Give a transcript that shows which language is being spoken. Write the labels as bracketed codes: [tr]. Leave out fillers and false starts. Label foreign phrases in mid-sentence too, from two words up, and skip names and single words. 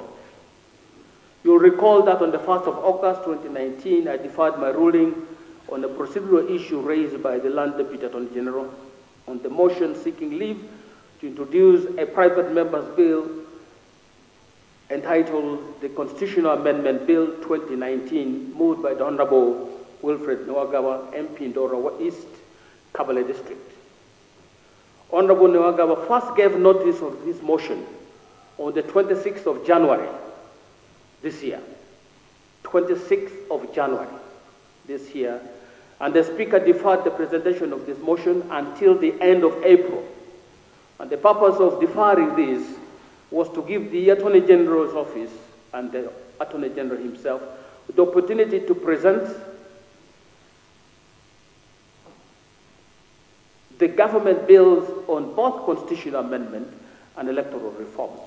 [en] You'll recall that on the 1st of August 2019, I deferred my ruling on a procedural issue raised by the Land Deputy Attorney General on the motion seeking leave to introduce a private member's bill entitled the Constitutional Amendment Bill 2019, moved by the Honorable Wilfred Niwagaba, MP Ndora East, Kabale District. Honorable Niwagaba first gave notice of this motion on the 26th of January this year. 26th of January this year. And the Speaker deferred the presentation of this motion until the end of April. And the purpose of deferring this was to give the Attorney General's office and the Attorney General himself the opportunity to present the government bills on both constitutional amendment and electoral reforms.